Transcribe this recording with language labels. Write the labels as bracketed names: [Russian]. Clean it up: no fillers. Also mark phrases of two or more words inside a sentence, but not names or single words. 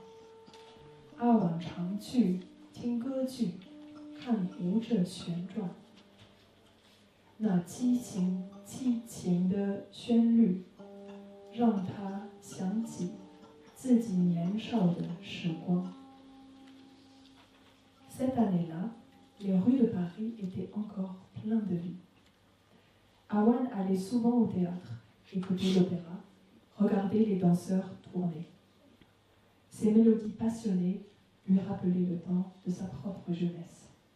[Chinese] 阿晚常去听歌剧，看舞者旋转。那激情的旋律，让他想起自己年少的时光。 [French] Cette année-là, les rues de Paris étaient encore pleines de vie. Awan allait souvent au théâtre, écouter l'opéra, regarder les danseurs tourner. Ces mélodies passionnées lui rappelaient le temps de sa propre jeunesse.